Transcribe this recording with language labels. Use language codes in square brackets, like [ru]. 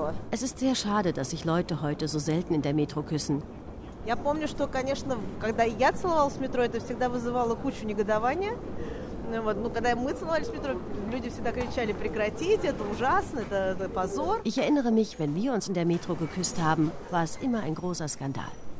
[de] Es ist sehr schade, dass sich Leute heute so selten in der Metro küssen. [ru] Я помню, что, конечно, когда я целовалась в метро, это всегда вызывало кучу негодования. Ну, когда мы целовались в метро, люди всегда кричали: «Прекратите, это ужасно, это позор». [de] Ich erinnere mich, wenn wir uns in der Metro geküsst haben, war es immer ein großer Skandal.